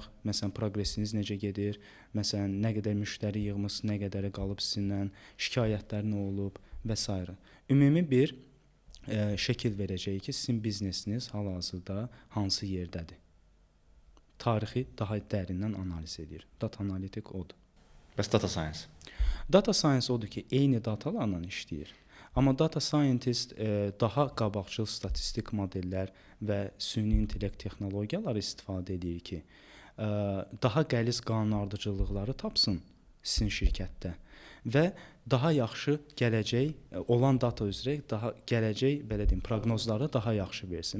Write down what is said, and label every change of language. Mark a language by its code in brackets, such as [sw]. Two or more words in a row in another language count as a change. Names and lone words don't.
[az] Məsələn, proqresiniz necə gedir? Məsələn, nə qədər müştəri yığmısınız, nə qədəri qalıb sizinlə, şikayətlər nə olub və s. Ümumi bir şəkil verəcək ki, sizin biznesiniz hal-hazırda hansı yerdədir? Tarixi daha dərindən analiz edir. Data analitik odur. Bəs [en] data science? Data science [az] odur ki, eyni datalarla işləyir. Amma [en] data scientist [az] daha qabaqcıl statistik modellər və süni intellekt texnologiyaları istifadə edir ki, daha qəliz qanunardıcılıqları tapsın sizin şirkətdə və daha yaxşı gələcək olan data üzrə daha gələcək belə deyim proqnozları daha yaxşı versin.